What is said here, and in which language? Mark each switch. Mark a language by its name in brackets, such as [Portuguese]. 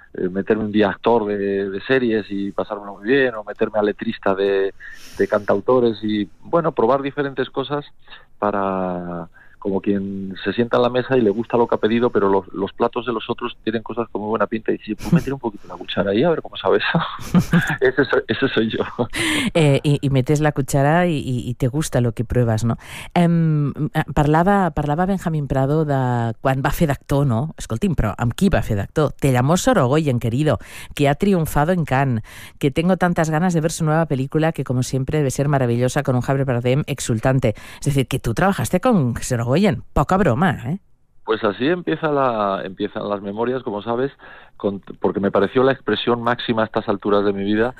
[Spanish] meterme un día actor de series y pasármelo muy bien, o meterme a letrista de cantautores y, bueno, probar diferentes cosas para, como quien se sienta en la mesa y le gusta lo que ha pedido, pero los platos de los otros tienen cosas con muy buena pinta, y si puedo meter un poquito la cuchara ahí, a ver cómo sabe eso. Ese soy yo. Y metes la cuchara y te gusta lo que pruebas, ¿no? [Catalan] Parlava Benjamín Prado de quan va fer d'actor, ¿no? Escolti'm, però amb qui va fer d'actor? [Spanish] Te llamó Sorogoyen, querido, que ha triunfado en Cannes, que tengo tantas ganas de ver su nueva película, que como siempre debe ser maravillosa, con un Javier Bardem exultante. Es decir, que tú trabajaste con Sorogoyen, poca broma, ¿eh? Pues así empiezan las memorias, como sabes, porque me pareció la expresión máxima a estas alturas de mi vida